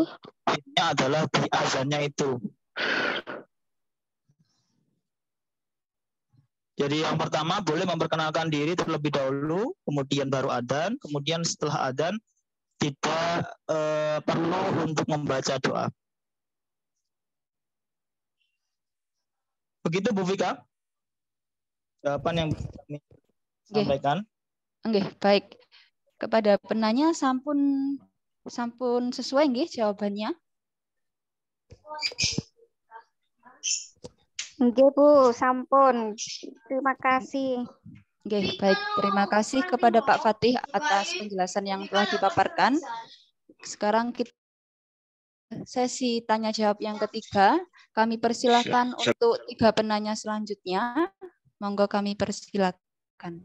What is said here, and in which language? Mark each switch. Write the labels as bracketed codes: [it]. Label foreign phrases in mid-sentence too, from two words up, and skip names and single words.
[id] Ini adalah di azannya itu. Jadi yang pertama boleh memperkenalkan diri terlebih dahulu, kemudian baru adzan, kemudian setelah adzan tidak perlu untuk membaca doa. Begitu Bu Vika? Jawaban yang kami sampaikan. Oke, baik. Kepada penanya sampun sesuai nggih jawabannya? [jv] Nggih Bu, sampun. [id] Terima kasih. Oke, baik. Terima kasih kepada Pak Fatih atas penjelasan yang telah dipaparkan. Sekarang kita sesi tanya jawab yang ketiga. Kami persilakan untuk 3 penanya selanjutnya. Monggo kami persilakan.